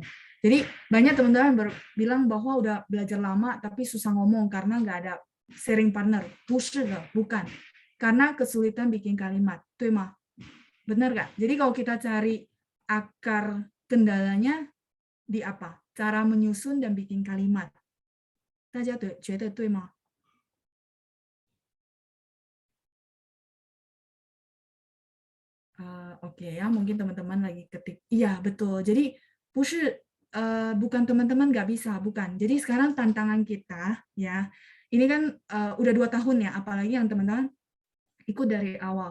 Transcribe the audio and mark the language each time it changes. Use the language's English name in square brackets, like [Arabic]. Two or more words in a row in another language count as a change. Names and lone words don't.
[Indonesian] Jadi banyak teman-teman bilang bahwa udah belajar lama tapi susah ngomong karena nggak ada [English] sharing partner. [Indonesian] Bukan. Karena kesulitan bikin kalimat. Tuh mah. Benar nggak? Jadi kalau kita cari akar kendalanya di apa? Cara menyusun dan bikin kalimat. [Chinese] 大家觉得对吗? [Indonesian] Oke ya, mungkin teman-teman lagi ketik. Iya, betul. Jadi bukan teman-teman nggak bisa, bukan. Jadi sekarang tantangan kita ya, ini kan udah 2 tahun ya, apalagi yang teman-teman ikut dari awal.